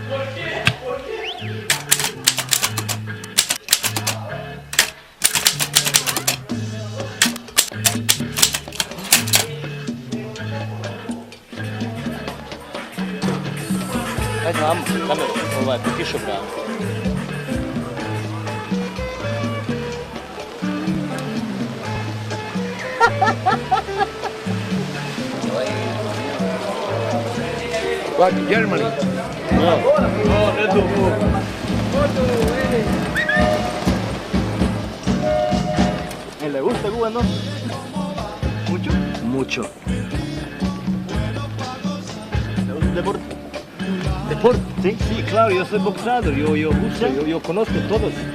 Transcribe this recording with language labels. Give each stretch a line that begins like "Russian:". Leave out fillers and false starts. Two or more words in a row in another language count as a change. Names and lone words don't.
Serbian: Ajde vam kameru, po kišobranu.
English: What, Germany? No,
Serbian: ne dugo.
Spanish: ¿Le gusta Cuba, no? ¿Mucho? Mucho. ¿Le gusta el deporte? ¿Deporte? Sí, sí, claro, yo soy boxeador, yo conozco todos.